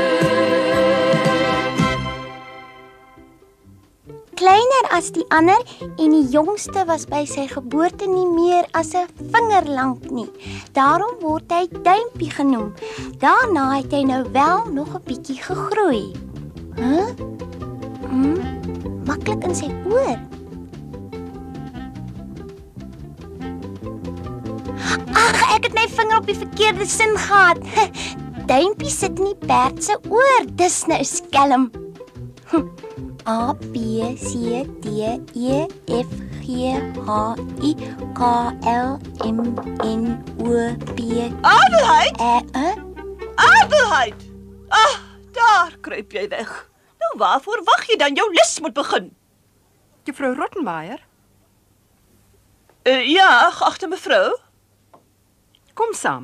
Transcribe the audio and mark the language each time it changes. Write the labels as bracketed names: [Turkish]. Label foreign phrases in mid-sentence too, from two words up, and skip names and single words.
[Afrikaans] Kleiner as die ander en die jongste was by sy geboorte nie meer as 'n vinger lank nie. Daarom word hy Duimpie genoem. Daarna het hy nou wel nog 'n bietjie gegroei. Maklik in sy oor. Ag, ek het my vinger op die verkeerde sin gehad. Duimpie sit in die perd se oor. Dis nou skelm. A, B, C, D, E, F, G, H, I, K, L, M, N, O, P, Adelheid! Adelheid! Ah, daar kruip jy weg. Nou waarvoor wag jy dan? Jou les moet begin. Juffrou Rottenmeier, Ja, geagte mevrou. kom saam.